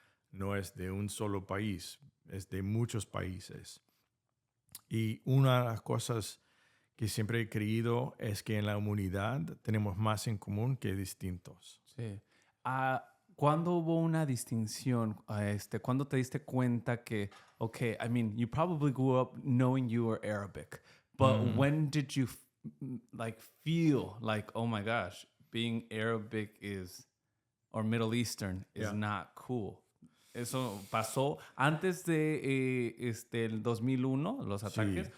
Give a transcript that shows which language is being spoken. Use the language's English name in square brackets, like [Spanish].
[Spanish] No es de un solo país, es de muchos países. Y una de las cosas que siempre he creído es que en la humanidad tenemos más en común que distintos. Sí. ¿Cuándo hubo una distinción? ¿Cuándo te diste cuenta que, [English] okay, I mean, you probably grew up knowing you were Arabic, but when did you feel like, oh my gosh, being Arabic or Middle Eastern is not cool? [Spanish] ¿Eso pasó antes de el 2001, los ataques?